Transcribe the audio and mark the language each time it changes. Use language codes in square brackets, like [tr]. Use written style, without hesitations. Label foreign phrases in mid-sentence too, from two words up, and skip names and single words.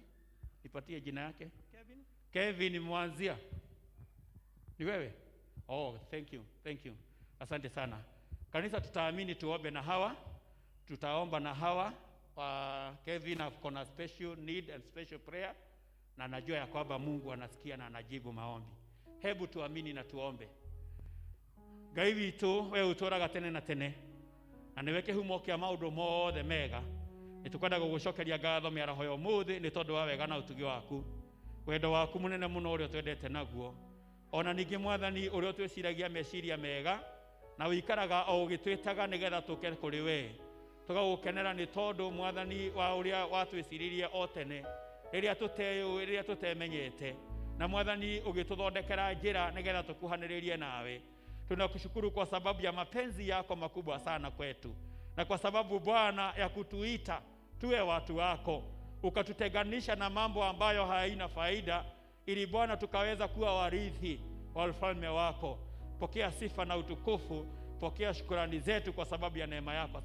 [sw] Nipatie jina yake. Kevin. Kevin Mwanzia. Ni wewe? [en] Oh, thank you. Thank you. [sw] Asante sana. Kanisa tutaamini tuombe na hawa. Tutaomba na hawa. Kevin akona [en] special need and special prayer. [sw] Na najua ya kwamba Mungu anasikia na anajibu maombi. Hebu tuamini na tuombe. [ki] Ngai witũ we ũtũũraga tene na tene, na nĩwe kĩhumo kĩa maũndũ mothe mega. Nĩtũkwenda gũgũcokeria ngatho mĩaraho ya ũmũthĩ nĩ tondũ wa wega na ũtugi waku, wendo waku mũnene mũno ũrĩa twendete naguo. Ona ningĩ Mwathani ũrĩa twĩciragia meciria mega na wĩikaraga o ũgĩtwĩtaga nĩgetha tũke kũrĩ we. Tũgagũkenera nĩ tondũ Mwathani wa ũrĩa watwĩciririe o tene rĩrĩa tũteyũĩ, rĩrĩa tũtemenyete, na Mwathani ũgĩtũthondekera njĩra nĩgetha tũkuhanĩrĩrie nawe. [sw] Tunakushukuru kwa sababu ya mapenzi yako makubwa sana kwetu, na kwa sababu Bwana ya kutuita tuwe watu wako, ukatutenganisha na mambo ambayo haina faida, ili Bwana tukaweza kuwa warithi wa ufalme wako. Pokea sifa na utukufu, pokea shukrani zetu kwa sababu ya neema yako.